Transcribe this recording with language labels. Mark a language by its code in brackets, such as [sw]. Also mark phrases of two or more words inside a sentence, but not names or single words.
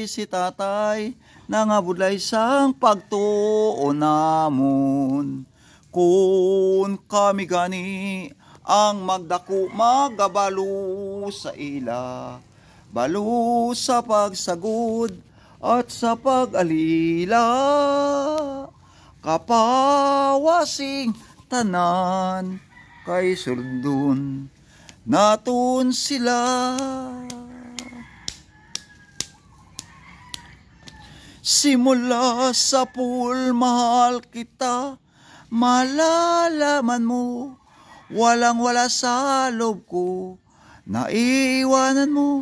[hil] si tatay nangabudlay sang pagtuon namon, kun kami gani ang magdako magabalo sa ila, balo sa pagsagod at sa pag-alila, kapawasing tanan kay surdun naton sila. [tl] Simula sa pool mahal kita, malalaman mo, walang wala sa loob ko, naiiwanan mo,